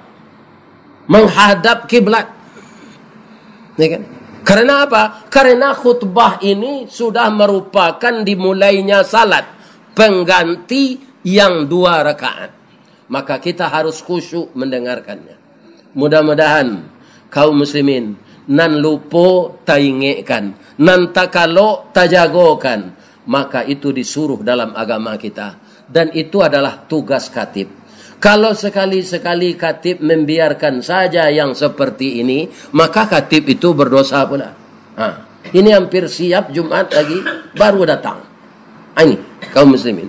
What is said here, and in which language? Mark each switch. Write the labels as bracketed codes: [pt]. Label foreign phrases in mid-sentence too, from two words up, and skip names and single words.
[id] Menghadap kiblat. Ya kan? Karena apa? Karena khutbah ini sudah merupakan dimulainya salat pengganti yang 2 rakaat. Maka kita harus khusyuk mendengarkannya. [min] Mudah-mudahan kaum muslimin nan lupo taingekan, nan takalo tajagokan. [id] Maka itu disuruh dalam agama kita. Dan itu adalah tugas khatib. Kalau sekali-sekali khatib membiarkan saja yang seperti ini, maka khatib itu berdosa pula. Ini hampir siap Jumat lagi, baru datang. Ini kaum muslimin.